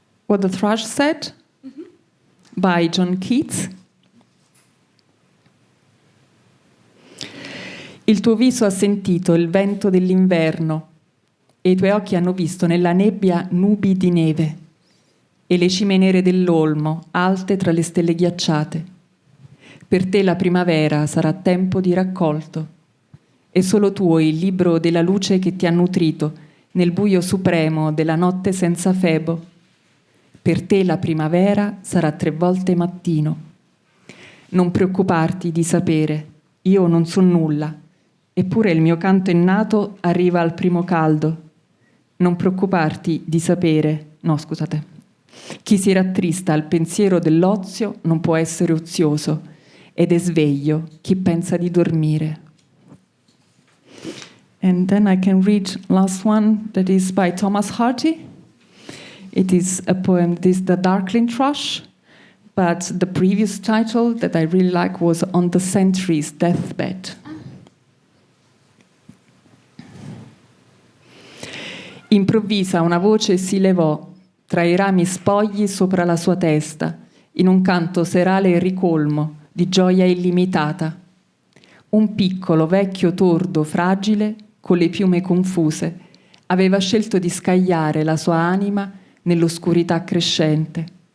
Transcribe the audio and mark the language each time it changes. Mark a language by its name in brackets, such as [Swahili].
[English] What the Thrush Said by John Keats. [Italian] Il tuo viso ha sentito il vento dell'inverno e i tuoi occhi hanno visto nella nebbia nubi di neve e le cime nere dell'olmo alte tra le stelle ghiacciate. Per te la primavera sarà tempo di raccolto e solo tu hai il libro della luce che ti ha nutrito nel buio supremo della notte senza febo. Per te la primavera sarà 3 volte mattino. Non preoccuparti di sapere, io non so nulla, eppure il mio canto innato arriva al primo caldo. Non preoccuparti di sapere, no scusate, chi si rattrista al pensiero dell'ozio non può essere ozioso ed è sveglio chi pensa di dormire. [English] And then I can read last one that is by Thomas Hardy. It is a poem, this is The Darkling Thrush, but the previous title that I really like was On the Sentry's Deathbed. [Italian] Improvvisa una voce si levò tra i rami spogli sopra la sua testa, in un canto serale e ricolmo di gioia illimitata. Un piccolo, vecchio, tordo, fragile, con le piume confuse, aveva scelto di scagliare la sua anima nell'oscurità crescente.